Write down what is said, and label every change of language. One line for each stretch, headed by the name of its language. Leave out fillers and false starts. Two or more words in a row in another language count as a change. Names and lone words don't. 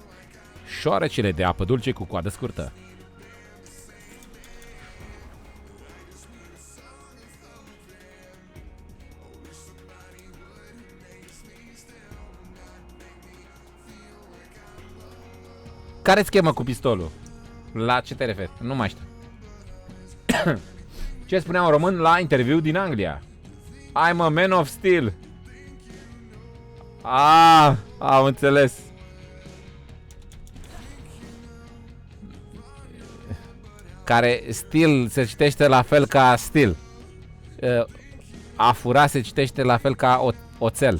Romanian: Șoarecele de apă dulce cu coadă scurtă. Care-ți chemă cu pistolul? La ce te referi? Nu mai știu. Ce spunea un român la interviu din Anglia?
English: I'm a man of steel.
Romanian: Am înțeles. Care steel se citește la fel ca steel. A fura se citește la fel ca oțel.